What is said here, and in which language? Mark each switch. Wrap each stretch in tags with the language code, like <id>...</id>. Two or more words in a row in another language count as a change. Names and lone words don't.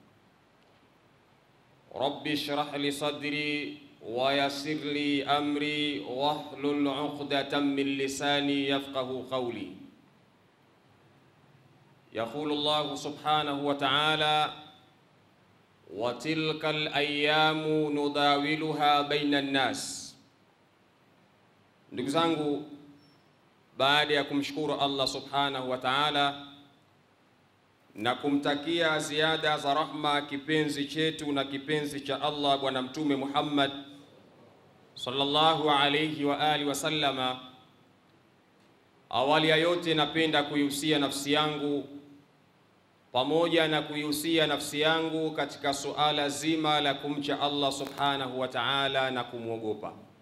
<ar>رب اشرح لي صدري ويسر لي أمري واحلل عقدة من لساني يفقه قولي. يقول الله سبحانه وتعالى: وتلك الأيام نداولها بين الناس.</ar> <sw>Ndugu zangu, baada ya kumshukuru Allah</sw> <ar>سبحانه وتعالى</ar> <sw>na kumtakia ziada za rahma kipenzi chetu na kipenzi cha Allah Bwana Mtume Muhammad</sw> <ar>صلى الله عليه وعلى آله وسلم,</ar> <sw>awali ya yote napenda kuihusia nafsi yangu pamoja na kuihusia nafsi yangu katika suala zima la kumcha Allah</sw> <ar>سبحانه وتعالى</ar> <sw>na kumwogopa.</sw>